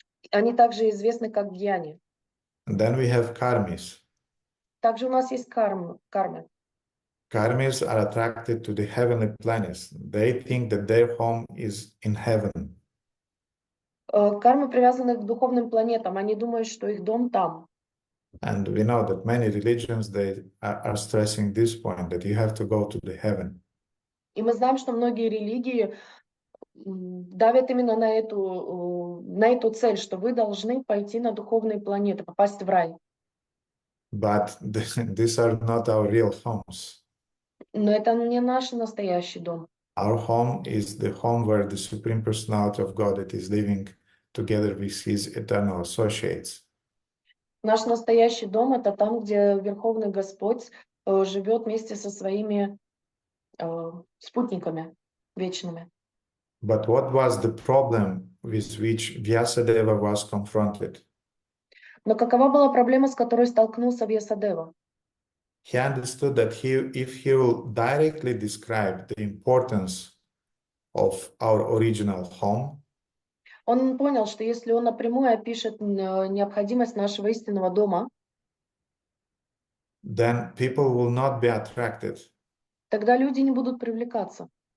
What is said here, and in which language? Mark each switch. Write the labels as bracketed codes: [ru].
[ru] Они также известны как гьяни. [en] And then we have Karmis. [ru] Также у нас есть кармы. [en] Karmis are attracted to the heavenly planets. They think that their home is in heaven. [ru] Кармы привязаны к духовным планетам. Они думают, что их дом там. [en] And we know that many religions, they are stressing this point, that you have to go to the heaven. [ru] И мы знаем, что многие религии давят именно на эту цель, что вы должны пойти на духовные планеты, попасть в рай. [en] But these are not our real homes. [ru] Но это не наш настоящий дом. [en] Our home is the home where the Supreme Personality of God is living together with His eternal associates. [ru] Наш настоящий дом — это там, где Верховный Господь живет вместе со своими спутниками вечными. [en] But what was the problem with which Vьясадева was confronted? [ru] Но какова была проблема, с которой столкнулся Вьясадева? [en] He understood that if he will directly describe the importance of our original home, [ru] Он понял, что если он напрямую опишет необходимость нашего истинного дома, [en] then people will not be attracted. [ru] тогда люди не будут привлекаться.